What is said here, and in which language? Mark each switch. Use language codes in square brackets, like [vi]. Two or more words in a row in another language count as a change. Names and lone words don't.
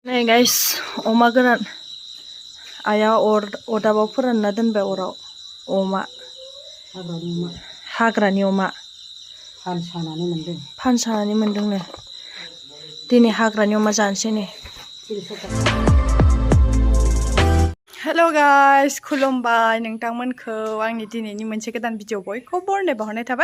[en] Hey guys, Oma goran. [brx] Ayah ordabaw foranna doनबाय अराव अमा हाग्रानि अमा फानसानानै मोनदोंनो दिनै हाग्रानि अमा जानोसै नै [en] Hello guys, [brx] खुलुमबाय नोंथांमोनखौ आंनि दिनैनि मोनसे गोदान भिडिअ बयखौ बरनाय बावहरनाय थाबाय